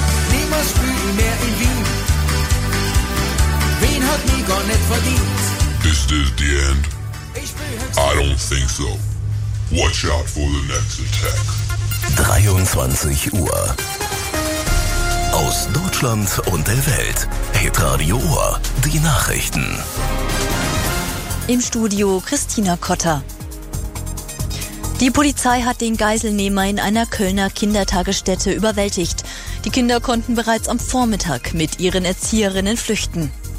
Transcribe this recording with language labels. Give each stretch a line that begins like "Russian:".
German: Niemals spiel ich mehr in Wien. Wien hat mich gar nicht verdient.
English: Is this the end? I don't think so. Watch out for the next attack.
German: 23 Uhr. Aus Deutschland und der Welt. Hitradio Ohr. Die Nachrichten. Im Studio Christina Kotter. Die Polizei hat den Geiselnehmer in einer Kölner Kindertagesstätte überwältigt. Die Kinder konnten bereits am Vormittag mit ihren Erzieherinnen flüchten.